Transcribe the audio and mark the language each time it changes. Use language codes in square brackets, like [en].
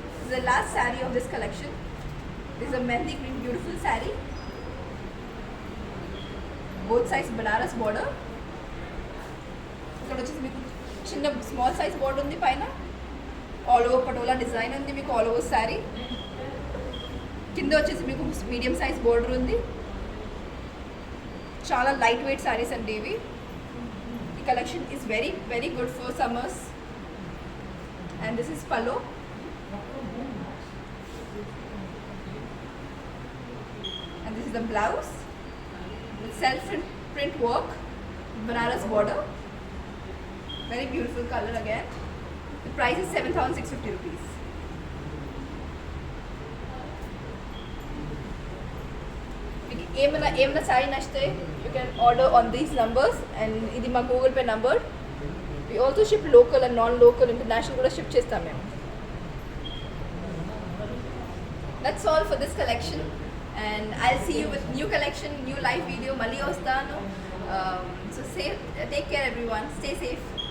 [en] The last saree of this collection is a mehndi green beautiful saree, both sides banaras border. [te] ఇక్కడ వచ్చేసి మీకు చిన్న small size border ఉంది పైన, all over patola design ఉంది మీకు ఆల్ ఓవర్ శారీ. కింద వచ్చేసి మీకు మీడియం సైజ్ బోర్డర్ ఉంది. చాలా లైట్ వెయిట్ శారీస్ అండి ఇవి. [en] ఈ collection is very very good for summers. And this is pallu. And this is the blouse with self print work, banaras border. Very beautiful color again. The price is 7,650 rupees. [te] ఏమైనా sorry నచ్చితే [en] You can order on these numbers. [te] And ఇది మా Google pay number. [en] we also ship local and non local international [te] కూడా ship చేస్తాం మేము. [en] That's all for this collection. And I'll see you with new collection, new live video. Mali ostanu. So safe, take care everyone. Stay safe.